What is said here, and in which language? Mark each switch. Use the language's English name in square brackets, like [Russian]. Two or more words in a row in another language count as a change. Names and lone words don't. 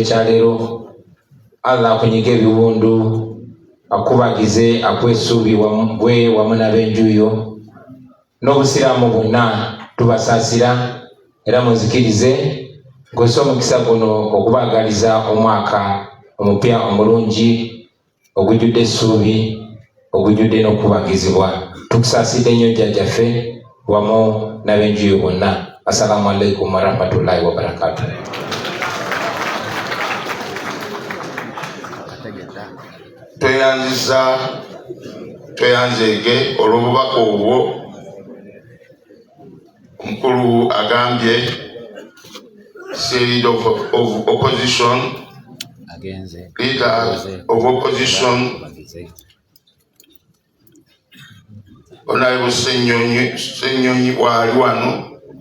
[Ganda] kya leero, Allah akunyiga ebiwundu, akubagize, akuwa essuubi bwe wamu n'ab'enjuyo n'obusiraamu bwonna tubasaasira era munzikirize ng'ossa omukisa guno okubaagaliza omwaka omupya omulungi ogujjudde essuubi, ogujjudde n'okubagizibwa. Tukusaasidde nnyo jjajjaffe wamu n'ab'enjuyo bonna. [Arabic] السلام عليكم ورحمة الله وبركاته. [Ganda] Tweyanzeege olw'obubaka obwo omukulu agambye [English] leader of opposition, [Ganda] Honorable Ssenyonyi bw'ali wano.